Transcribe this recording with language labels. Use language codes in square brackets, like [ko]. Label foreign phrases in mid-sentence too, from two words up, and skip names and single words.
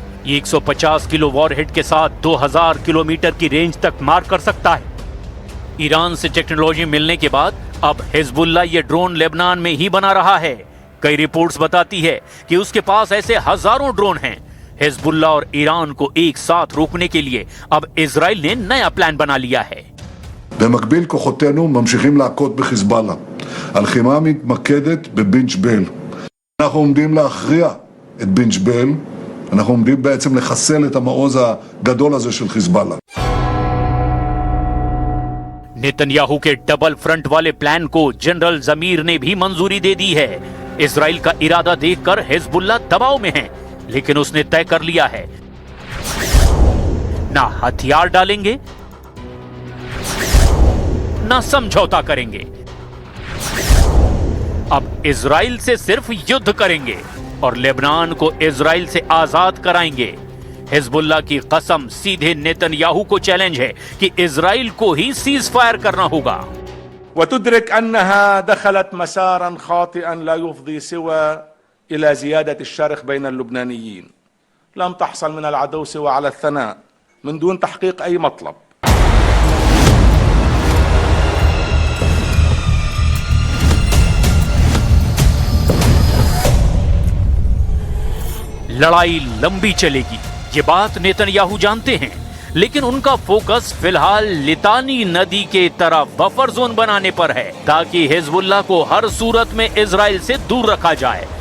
[hi] ये 150 किलो वॉरहेड के साथ 2000 किलोमीटर की रेंज तक मार कर सकता है। ईरान से टेक्नोलॉजी मिलने के बाद अब हिजबुल्लाह ये ड्रोन लेबनान में ही बना रहा है। कई रिपोर्ट्स बताती है कि उसके पास ऐसे हजारों ड्रोन हैं। हिजबुल्लाह और ईरान को एक साथ रोकने के लिए अब इजराइल ने नया प्लान बना लिया है। [he] במקביל כוחותינו ממשיכים להכות בחיזבאללה. הלחימה מתמקדת בבינג'בל. אנחנו עומדים להכריע את בינג'בל. אנחנו עומדים בעצם לחסל את המעוז הגדול הזה של חיזבאללה. [hi] नेतन्याहू के [en] double front [hi] वाले प्लान को जनरल जमीर ने भी मंजूरी दे दी है। इजराइल का इरादा देखकर हिजबुल्लाह दबाव में है, लेकिन उसने तय कर लिया है ना हथियार डालेंगे ना समझौता करेंगे। अब इजराइल से सिर्फ युद्ध करेंगे और लेबनान को इजराइल से आजाद कराएंगे। हिजबुल्लाह की कसम सीधे नेतन्याहू को चैलेंज है कि इजराइल को ही [en] cease fire [hi] करना होगा। [ar] وتدرك أنها دخلت مسارا خاطئا لا يفضي سوى إلى زيادة الشرخ بين اللبنانيين. لم تحصل من العدو سوى على الثناء من دون تحقيق أي مطلب. [hi] लड़ाई लंबी चलेगी, ये बात नेतन्याहू जानते हैं, लेकिन उनका फोकस फिलहाल लितानी नदी के तरफ बफर जोन बनाने पर है ताकि हिजबुल्लाह को हर सूरत में इजराइल से दूर रखा जाए।